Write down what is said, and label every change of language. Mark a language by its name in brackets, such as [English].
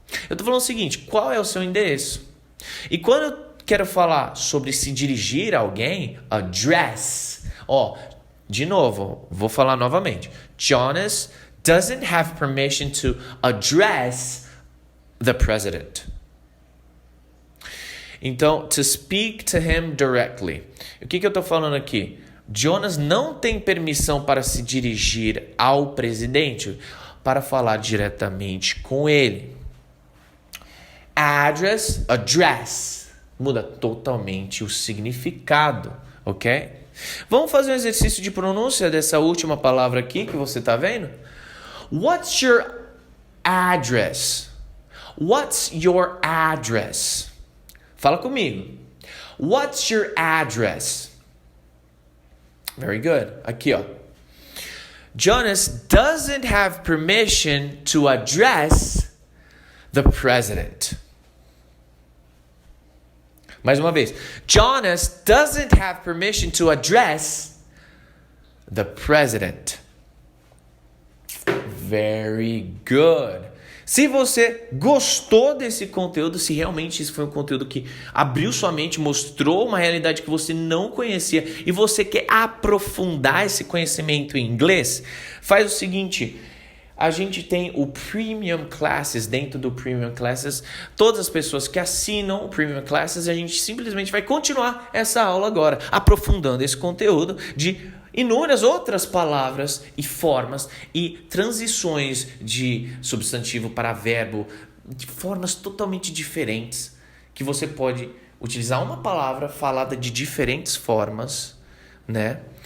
[Portuguese] Eu tô falando o seguinte, qual é o seu endereço? E quando eu quero falar sobre se dirigir a alguém, address. Ó, de novo, vou falar novamente. [English] Jonas doesn't have permission to address the president. Então, to speak to him directly. [Portuguese] O que eu tô falando aqui? Jonas não tem permissão para se dirigir ao presidente, para falar diretamente com ele. Address, muda totalmente o significado, ok? Vamos fazer um exercício de pronúncia dessa última palavra aqui que você está vendo? [English] What's your address? What's your address? [Portuguese] Fala comigo. [English] What's your address? Very good. [Portuguese] Aqui, ó. [English] Jonas doesn't have permission to address the president. [Portuguese] Mais uma vez. [English] Jonas doesn't have permission to address the president. Very good. [Portuguese] Se você gostou desse conteúdo, se realmente esse foi um conteúdo que abriu sua mente, mostrou uma realidade que você não conhecia e você quer aprofundar esse conhecimento em inglês, faz o seguinte. A gente tem o Premium Classes. Dentro do Premium Classes, todas as pessoas que assinam o Premium Classes, a gente simplesmente vai continuar essa aula agora, aprofundando esse conteúdo de inúmeras outras palavras e formas e transições de substantivo para verbo de formas totalmente diferentes, que você pode utilizar uma palavra falada de diferentes formas, né?